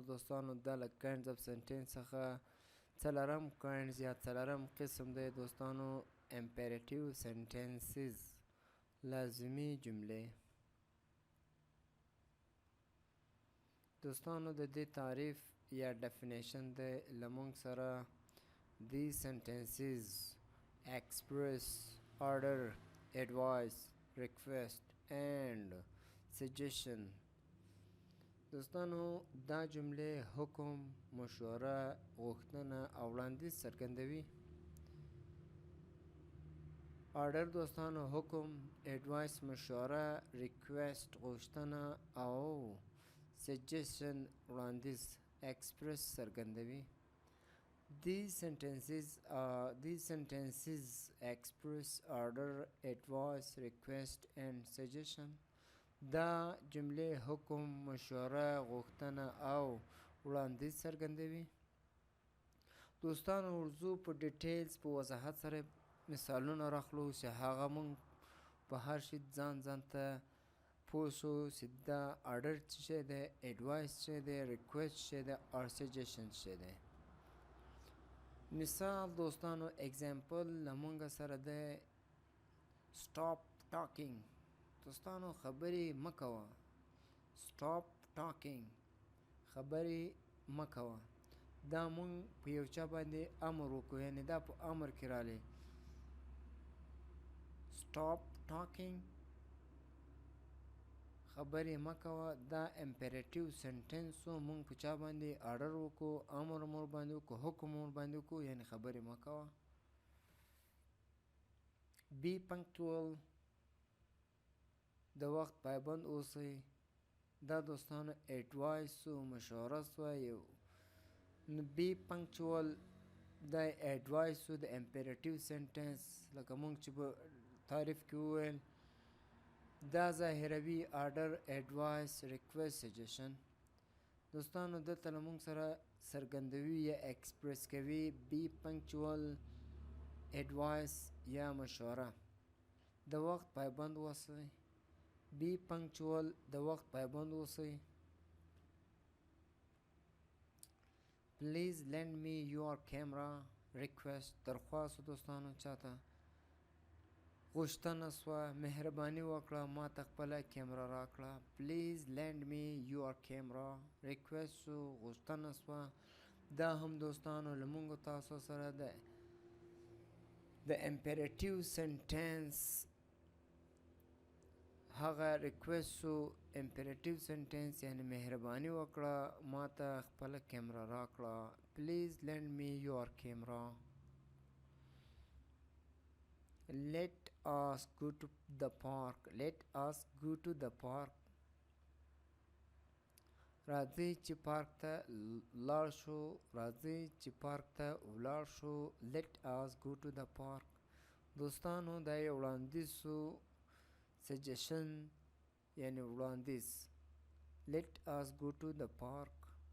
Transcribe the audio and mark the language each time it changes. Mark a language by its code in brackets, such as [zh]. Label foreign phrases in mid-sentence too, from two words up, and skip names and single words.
[ps] دوستانو دا له [en] kinds of sentence [ps] څخه څلورم کاینډز یا څلورم قسم دی. دوستانو [en] imperative sentences [ps] لازمي جملې. دوستانو د دې تعریف یا definition دی له موږ سره. [en] These sentences express order, advice, request and suggestion. [ps] دوستانو دا جملې حکم، مشوره، غوښتنه او وړاندیز څرګندوي. order دوستانو حکم، advice مشوره، request غوښتنه او suggestion وړاندیز express څرګندوي. [en] These sentences express order, advice, request and suggestion. [ps] دا جملې حکم، مشوره، غوښتنه او وړاندیز څرګندوي. دوستانو ورځو په ډیټیلز په وضاحت سره مثالونه راخلو چې هغه مونږ په هر شي ځان ته پوه شو چې دا order څه شی دی، advice څه دی، request څه دی او suggestion څه دی. مثال دوستانو example له مونږ سره دی [en] stop talking. [ps] دوستانو خبرې مه کوه. [en] stop talking [ps] خبرې مه کوه. دا مونږ په یو چا باندې امر وکړو، یعنی دا په امر کې رالی. [en] stop talking [ps] خبرې مه کوه. دا [en] imperative sentence [ps] و، مونږ په چا باندې آرډر وکړو، امر مور باندې وکړو، حکم مور باندې وکړو، یعنی خبرې مه کوه. [en] be punctual [ps] د وخت پایبند اوسئ. دا دوستانو ایډوایس و، مشوره سوه. یو نو [en] be punctual [ps] دا ایډوایس و د [en] imperative sentence, [ps] لکه مونږ چې په تعریف کې وویل. دا ظاهروي [en] order, advice, request, suggestion. [ps] دوستانو دلته له مونږ سره څرګندوي یا ایکسپریس کوي [en] be punctual advice [ps] یا مشوره. د وخت پایبند اوسئ. [en] be punctual [ps] د وخت پایبند اوسئ. [en] please lend me your camera. [ps] request درخواست دوستانو چاته غوښتنه سوه، مهرباني وکړه ما ته خپله کیمره راکړه. [en] please lend me your camera request سو، [ps] غوښتنه سوه. دا هم دوستانو له مونږ تاسو سره د [en] imperative sentence [ps] هغه request سو. [en] imperative sentence [ps] یعنی مهرباني وکړه ما ته خپله کیمره راکړه. [en] please lend me your camera. let us go to the park. let us go to the park [ps] راځئ چې پارک ته لاړ شو. راځئ چې پارک ته ولاړ شو. [en] let us go to the park [ps] دوستانو دا یو وړاندیز سو، suggestion یعنی وړاندیز. [en] let us go to the park